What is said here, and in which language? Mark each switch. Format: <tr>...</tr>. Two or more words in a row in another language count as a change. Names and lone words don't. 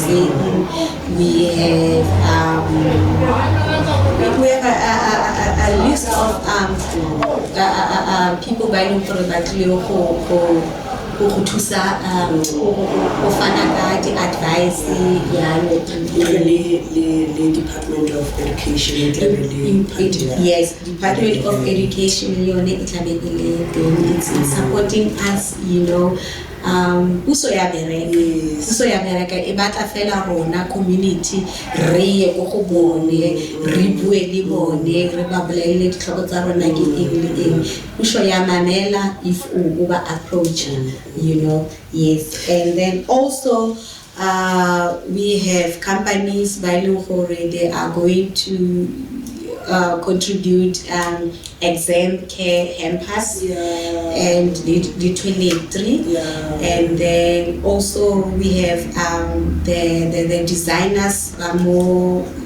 <en>We have a list of people buying for the advice, Department of Education. Yes, Department of Education, it's supporting us, you know.</en> <tn>puso ya bereka e batla fela rona community re ye go go bone re bue le bone re ba bolele ditlhoko tsa rona ke eng le eng puso ya mamela if o ba approach yes.</tn> <en>And then also we have companies by they are going to contribute exam care hampers and the toiletry, and then also we have the designers more</en>